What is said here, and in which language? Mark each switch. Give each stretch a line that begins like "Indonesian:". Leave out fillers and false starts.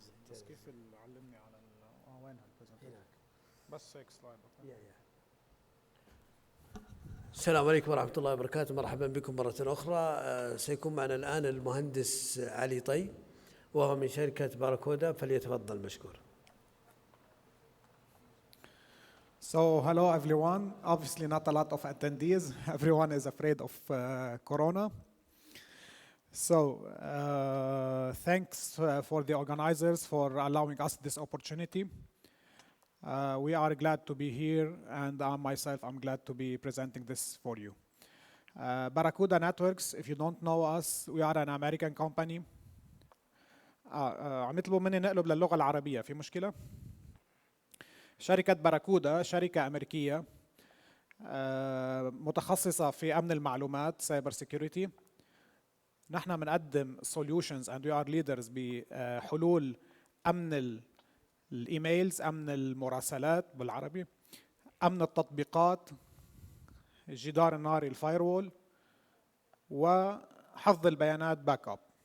Arabic: بس كيف علمني على وينها البرزنتيشن؟ هناك بس هيك سلايد. السلام عليكم ورحمة الله وبركاته، مرحبا بكم مرة أخرى. سيكون معنا الآن المهندس علي طي وهو من شركة باراكودا، فليتفضل مشكور.
English: So hello everyone. Obviously not a lot of attendees. Everyone is afraid of Corona. So thanks for the organizers for allowing us this opportunity. We are glad to be here, and I'm glad to be presenting this for you. Barracuda Networks, if you don't know us, we are an American company.
Arabic: عم يطلبوا مني نقلب للغة العربية، في مشكلة؟ شركة باراكودا شركة أمريكية متخصصة في أمن المعلومات سايبر سيكيورتي. نحن بنقدم
English: solutions and we are leaders
Arabic: بحلول أمن الإيميلز، أمن المراسلات بالعربي، أمن التطبيقات، الجدار الناري الفايروول، وحفظ البيانات باك اب.